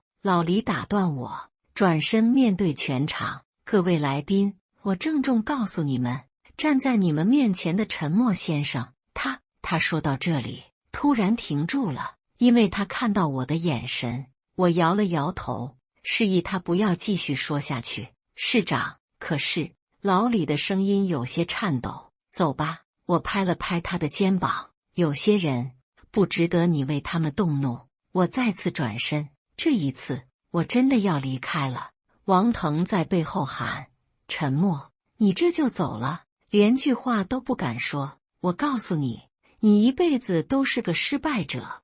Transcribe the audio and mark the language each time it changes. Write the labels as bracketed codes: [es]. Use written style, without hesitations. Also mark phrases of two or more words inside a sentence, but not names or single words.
[zh] 老李打斷我，轉身面對全場，各位來賓，我鄭重告訴你們，站在你們面前的沉默先生，他說到這裡，突然停住了，因為他看到我的眼神。我搖了搖頭，示意他不要繼續說下去。市長，可是，老李的聲音有些顫抖。走吧，我拍了拍他的肩膀。有些人不值得你為他們動怒。我再次轉身，這一次我真的要離開了。王騰在背後喊：沉默，你這就走了，連句話都不敢說。我告訴你，你一輩子都是個失敗者。